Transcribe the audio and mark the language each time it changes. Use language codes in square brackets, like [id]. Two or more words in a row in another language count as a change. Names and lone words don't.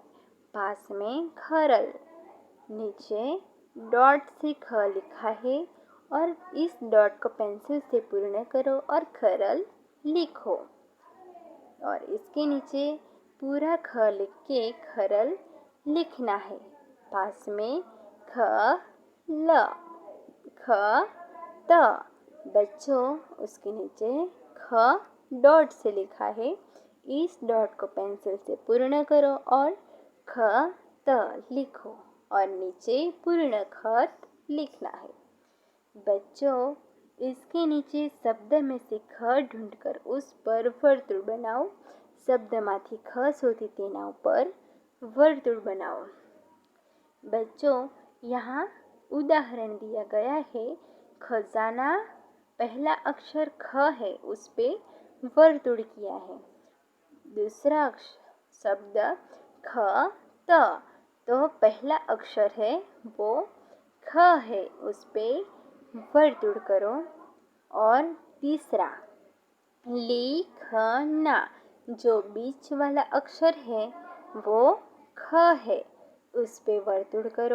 [hi] पास में खरल, नीचे डॉट से ख लिखा है और इस डॉट को पेंसिल से पूर्ण करो और खरल लिखो। और इसके नीचे पूरा ख लिख के खरल लिखना है। पास में ख ल, ख त। बच्चों उसके नीचे ख डॉट से लिखा है, इस डॉट को पेंसिल से पूर्ण करो और ख त लिखो और नीचे पूर्ण खत लिखना है। बच्चों इसके नीचे शब्द में से ख ढूंढकर उस पर वर्तुळ बनाओ। [gu] शब्दમાંથી ख શોધી તેના ઉપર [hi] वर्तुळ बनाओ। बच्चों यहाँ उदाहरण दिया गया है। खजाना, पहला अक्षर ख है, उस पे वर्तुळ किया है। दूसरा शब्द ख त, तो पहला अक्षर है वो ख है, उस पे वर्तुळ करो। और तीसरा लिखना, जो बीच वाला अक्षर है वो ख है, उस पे वर्तुळ करो।